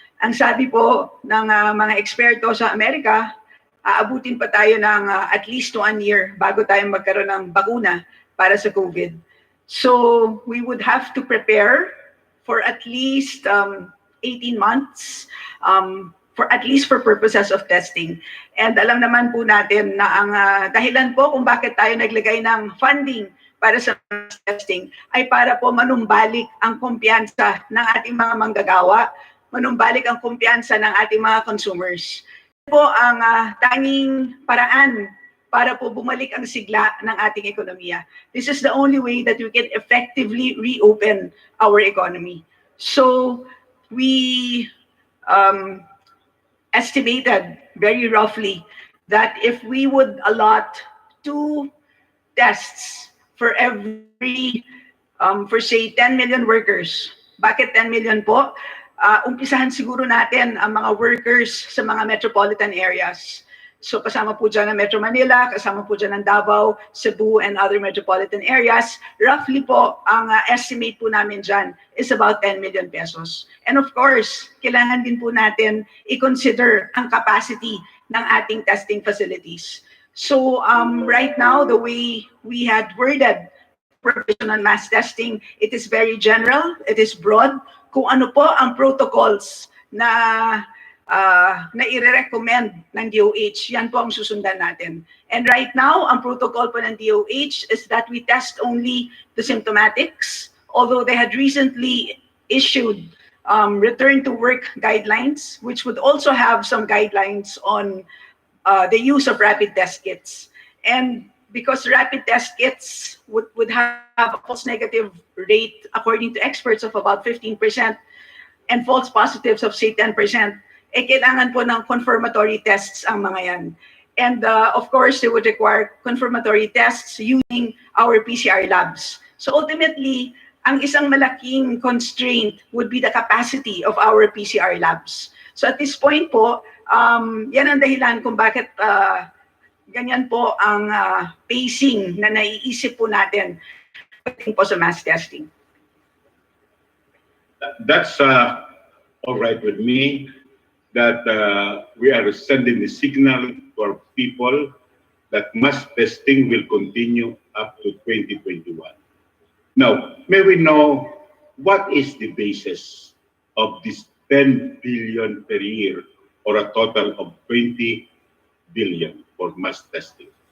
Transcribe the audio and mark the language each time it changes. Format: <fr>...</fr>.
<tl>Ang sabi po ng mga eksperto sa Amerika, aabutin pa tayo ng</tl> <en>at least 1 year</en> <tl>bago tayo magkaroon ng bakuna para sa COVID.</tl> <en>So we would have to prepare for at least 18 months, for at least for purposes of testing.</en> <tl>And alam naman po natin na ang dahilan po kung bakit tayo naglagay ng funding para sa testing ay para po manumbalik ang kumpiyansa ng ating mga manggagawa, manumbalik ang kumpiyansa ng ating mga consumers. Ito po ang tanging paraan para po bumalik ang sigla ng ating ekonomiya.</tl> <en>This is the only way that we can effectively reopen our economy. So we estimated very roughly that if we would allot 2 tests for every, for say 10 million workers,</en> <tl>Bakit 10 million po? Umpisahan siguro natin ang mga workers sa mga metropolitan areas. So kasama po dyan ang Metro Manila, kasama po dyan ang Davao, Cebu,</tl> <en>and other metropolitan areas.</en> <tl>Roughly po, ang estimate po namin dyan</tl> <en>is about 10 million pesos. And of course,</en> <tl>kailangan din po natin i-consider ang capacity ng ating testing facilities.</tl> <en>So right now, the way we had worded provision on mass testing, it is very general, it is broad.</en> <tl>Kung ano po ang protocols na i-recommend ng DOH, yan po ang susundan natin.</tl> <en>And right now,</en> <tl>ang protocol po ng DOH</tl> <en>is that we test only the symptomatics, although they had recently issued return to work guidelines, which would also have some guidelines on the use of rapid test kits. And because rapid test kits would have a false negative rate, according to experts, of about 15%, and false positives of, say, 10%,</en> <tl>kailangan po ng confirmatory tests ang mga yan.</tl> <en>And of course, they would require confirmatory tests using our PCR labs. So ultimately,</en> <tl>ang isang malaking</tl> <en>constraint would be the capacity of our PCR labs. So at this point</en> <tl>po, yan ang dahilan kung bakit ganyan po ang pacing na naiisip po natin pagdating po sa mass testing.</tl> <en>That's all right with me, that we are sending the signal to our people that mass testing will continue up to 2021. Now, may we know what is the basis of this 10 billion per year, or a total of 20 billion for mass testing?</en>